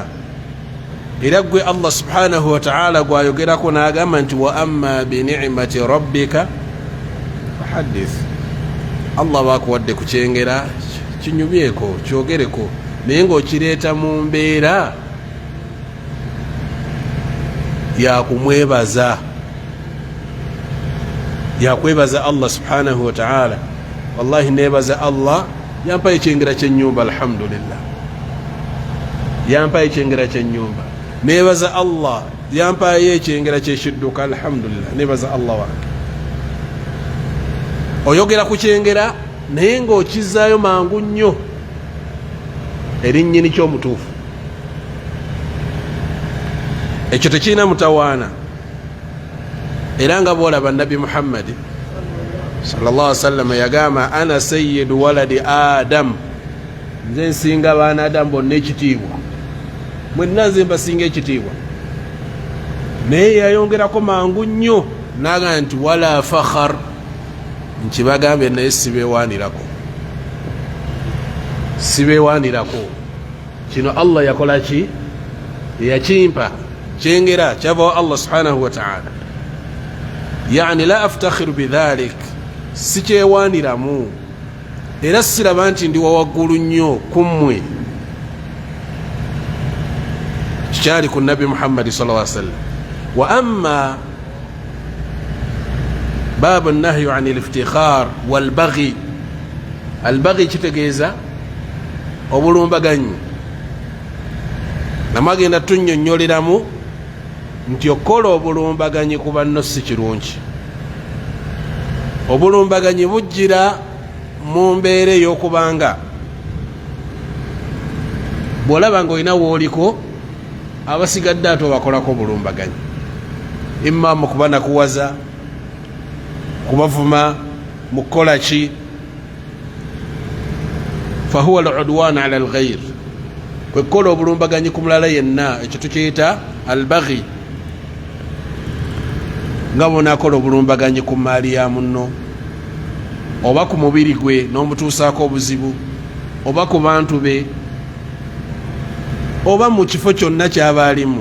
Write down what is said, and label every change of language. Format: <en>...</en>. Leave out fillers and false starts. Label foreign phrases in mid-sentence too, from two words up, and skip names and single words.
<lg>Era gwe Allah</lg> <ar>سبحانه وتعالى</ar> <lg>gwayogerako n'agamba nti</lg> <ar>وأما بنعمة ربك فحدث.</ar> <lg>Allah bakuwadde ku kyengera kinyumyeko kyogereko, naye ng'okireeta mu mbeera yakumwebaza, yakwebaza Allah</lg> <ar>سبحانه وتعالى.</ar> <lg>Wallahi nebaza Allah yampaye ekyengera kyenyumba, alhamdulillah, yampaye ekyengera kyenyumba. Nebaza Allah yampaye ekyengera kyekidduka, alhamdulillah, nebaza Allah wange. Oyogera ku kyengera naye ng'okizaayo mangu nnyo eri nnyini ky'omutuufu. Ekyo tekirina mutawaana. Era nga bwolaba Nabbi Muhammadi</lg> <ar>صلى الله عليه وسلم</ar> <lg>yagamba</lg> <ar>أنا سيد ولد آدم,</ar> <lg>nze nsinga abaana Adamu bonna ekitiibwa, mwenna nze mbasinga ekitiibwa. Naye yayongerako mangu nnyo n'agamba nti</lg> <ar>ولا فخر,</ar> <lg>nkibagambye naye sibeewaanirako, sibeewaanirako. Kino Allah yakola ki? Yakimpa kyengera kyavawo Allah</lg> <ar>سبحانه وتعالى. يعني لا أفتخر بذلك,</ar> <lg>sikyewaaniramu era siraba nti ndi wawaggulu nnyo kummwe. Kikyali ku Nabbi Muhammadi</lg> <ar>صلى الله عليه وسلم. وأما باب نهي عن الافتخار والبغي، البغي</ar> <lg>kitegeeza obulumbaganyi. Namagenda tunnyonnyoleramu nti okola obulumbaganyi ku banno si kirungi. Obulumbaganyi bujjira mu mbeera ey'okubanga bw'olaba ng'olina w'oliko abasigadde ate obakolako obulumbaganyi, imma mu kubanakuwaza, kubavuma, mu kukola ki.</lg> <ar>فهو العدوان على الغير,</ar> <lg>kwe kukola obulumbaganyi ku mulala yenna, ekyo tukiyita al-baghi. Nga bonakola obulumbaganyi ku maali ya munno, oba ku mubiri gwe n'omutuusaako obuzibu, oba ku bantu be, oba mu kifo kyonna ky'aba alimu.</lg>